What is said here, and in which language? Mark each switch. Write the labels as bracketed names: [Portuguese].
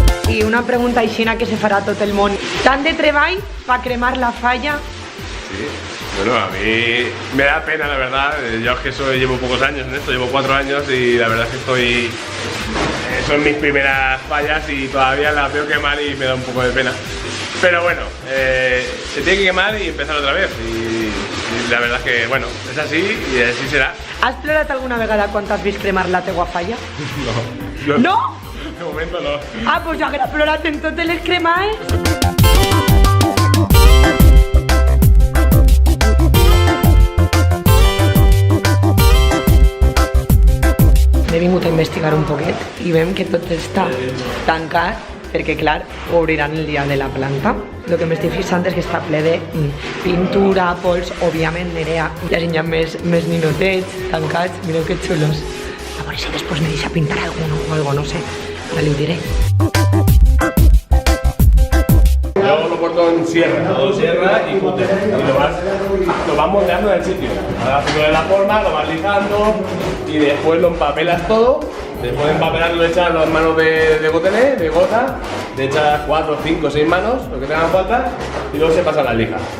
[Catalan] I una pregunta aixina que se farà a tot el món. Tant de treball per cremar la falla? Sí. [Spanish] Bueno, a mí me da pena, la verdad. Yo es que llevo pocos años en esto, llevo 4 años y la verdad es que son mis primeras fallas y todavía las veo quemar y me da un poco de pena. Pero bueno, se tiene que quemar y empezar otra vez. Y la verdad es que, bueno, es así y así será. [Catalan] Has plorat alguna vegada quan t'has vist cremar la teua falla? No. No? [Spanish] De momento no. [Catalan] Ah, pues ja que has plorat en totes les cremades. He vingut a investigar un poquet i veiem que tot està tancat perquè, clar, ho obriran el dia de la planta. El que m'estic fixant és que està ple de pintura, pols, òbviament, Nerea. Ja hi ha més ninotets tancats, mireu que xulos. A veure si després me deixa pintar [Spanish] alguno o algo, [Catalan] no sé, ara li ho diré. [Spanish] Yo lo corto en sierra, todo sierra y cúter. Y lo vas moldeando en el sitio. Vas haciéndole la forma, lo vas lijando y después lo empapelas todo. Después de empapelarlo le echas las manos de gotelé, de gota, le echas 4, 5, 6 manos, lo que te hagan falta, y luego se pasa a la lija.